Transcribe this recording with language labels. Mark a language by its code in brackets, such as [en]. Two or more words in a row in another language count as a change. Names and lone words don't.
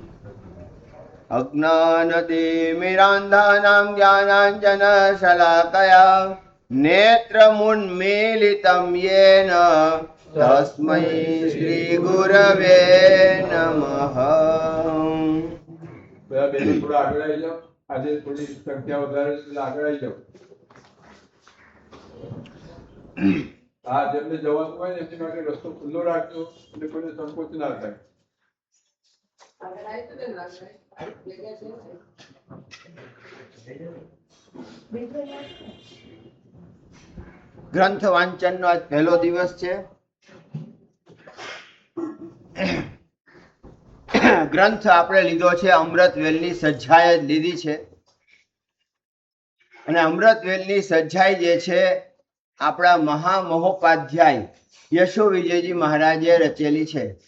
[sa] अज्ञानतिमिरान्धानाम् ज्ञानाञ्जनशलाकया नेत्रमुन्मीलितम् येन तस्मै श्री गुरवे नमः [gu] બધા બેનો થોડા આગળ આવી જાઓ આજે થોડી સંખ્યા વધારે છે એટલે આગળ આવી જાઓ હા જેમને જવાનું હોય ને એમની માટે રસ્તો ખુલ્લો રાખજો એટલે કોઈને સંકોચ ના થાય ગ્રંથ વાંચનનો આજ પહેલો દિવસ છે ગ્રંથ આપણે લીધો છે અમૃતવેલની સજ્જાઈ જ લીધી છે અને અમૃતવેલની સજ્જાઈ જે છે આપણા મહામહોપાધ્યાય યશો વિજયજી મહારાજે રચેલી છે